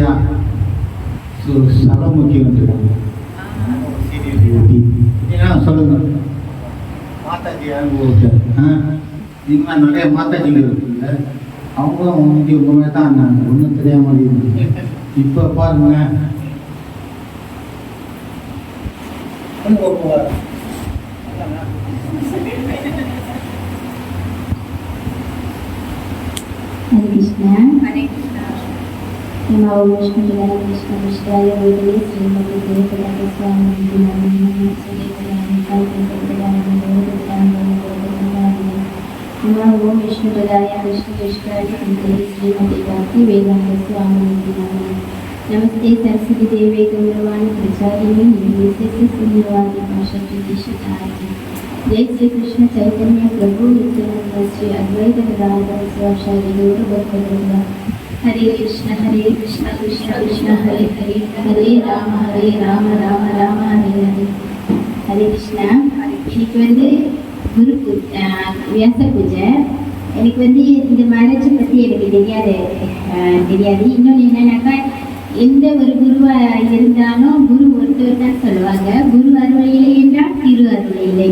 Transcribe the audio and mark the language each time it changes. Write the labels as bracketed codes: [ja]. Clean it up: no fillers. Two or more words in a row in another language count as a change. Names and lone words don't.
[ta] ஸோ சரமுக்கி வந்துருக்காங்க. ஏன்னா சொல்லுங்க மாதாஜி யாரும் இன்னும் நிறைய மாதாஜிங்க இருக்குல்ல, அவங்களும் இங்கே உண்மை தான் இருந்தாங்க, ஒன்றும் தெரியாம இருந்தது. இப்போ பாருங்க [sa] हरे कृष्णा। हरे कृष्णा। नमो विष्णुदेवाय कृष्णपृष्ठाय भूतले श्रीमते देवदाय स्वामी नमः नमो विष्णुदेवाय कृष्णपृष्ठाय भूतले श्रीमते भक्ति वेदांत स्वामी नमः। नमस्ते सरस्वती देवे गौरवाणी प्रचारिणी निर्विशेष शून्यवादी भाषा दिशतारिणी। जय श्री कृष्ण चैतन्य प्रभु नित्यानंद श्री अद्वैत गदाधर शिवाचार्य गौर भक्तवृंद। हरे कृष्ण कृष्ण कृष्ण हरे हरे, हरे राम राम राम हरे हरे। हरे कृष्णा। [ta] இன்னைக்கு வந்து குரு வியாச பூஜை. எனக்கு வந்து இந்த மேரேஜை பற்றி எனக்கு தெரியாது. இன்னொன்று என்னன்னாக்கா எந்த ஒரு குருவாக இருந்தாலும் குரு ஒருத்தர் தான் சொல்லுவாங்க. குரு அருளையிலே என்றால் திரு அருளையிலே.